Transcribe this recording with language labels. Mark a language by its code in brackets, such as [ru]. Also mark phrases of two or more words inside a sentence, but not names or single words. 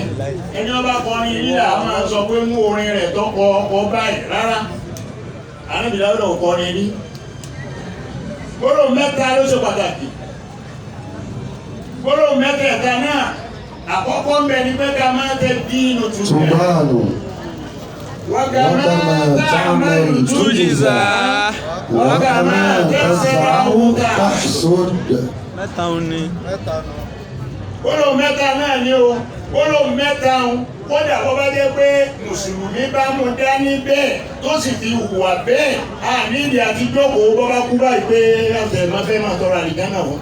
[yo] Ẹni ọba kọrin lílà máa sọ pé mú orin rẹ̀ tó kọ báyìí rárá. Ànábì Dáúdà ò kọrin rí. Gbólóhùn mẹ́ta ló ṣe pàtàkì. Gbólóhùn mẹ́tẹ̀ẹ̀ta náà àkọ́kọ́ ń bẹ ní pé ká máa tẹ dínú tuntun. [ar] وكما تعمل تجزى وكما تزرع تحصد. [yo] Mẹ́ta òun ni. Gbólóhùn mẹ́ta náà ni o. Gbólóhùn mẹ́ta òun kódà bó bá jẹ́ pé mùsùlùmí bá mú dání bẹ́ẹ̀ tó sì fi hùwà bẹ́ẹ̀ nídìí àti jókòó bó bá kú báyìí pé ọ̀sẹ̀ máa fẹ́ máa tọrọ àlìkánà fún.